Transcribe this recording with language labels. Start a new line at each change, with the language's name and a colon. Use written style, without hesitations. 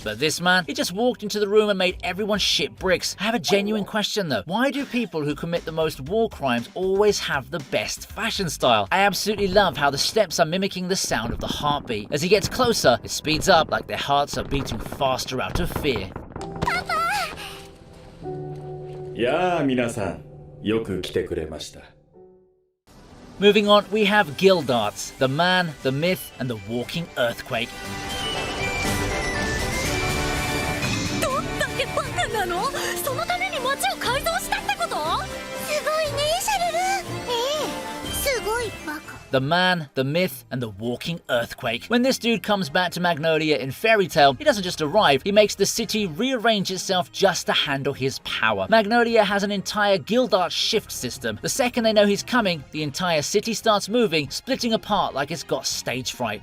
English: But this man, he just walked into the room and made everyone shit bricks. I have a genuine question though. Why do people who commit the most war crimes always have the best fashion style? I absolutely love how the steps are mimicking the sound of the heartbeat. As he gets closer, it speeds up like their hearts are beating faster out of fear.
Japanese: やあ皆さん、よく来てくれました。
English: Moving on, we have Gildarts, the man, the myth, and the walking earthquake.
Japanese: どんだけバカなの？そのために街を改造したってこと？すごいね、シャルル。すごいバカ。
English: The man, the myth, and the walking earthquake. When this dude comes back to Magnolia in Fairy Tail, he doesn't just arrive, he makes the city rearrange itself just to handle his power. Magnolia has an entire Gildart shift system. The second they know he's coming, the entire city starts moving, splitting apart like it's got stage fright.